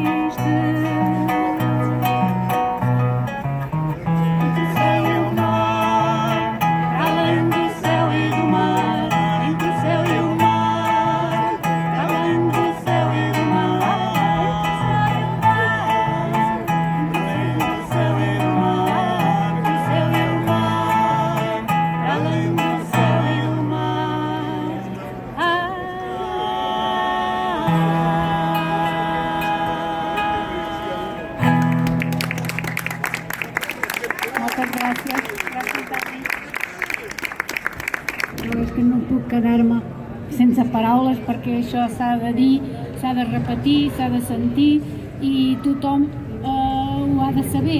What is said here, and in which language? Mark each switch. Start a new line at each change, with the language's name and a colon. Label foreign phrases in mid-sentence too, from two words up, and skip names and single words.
Portuguese: Entre o céu e o mar, para além do céu e do mar, entre o céu e o mar, para além do céu e do mar, entre o céu e o mar, entre o céu e o mar, para além do céu e do mar.
Catalan: Moltes gràcies. Gràcies, Dani. Però és que no puc quedar-me sense paraules perquè això s'ha de dir, s'ha de repetir, s'ha de sentir i tothom ho ha de saber.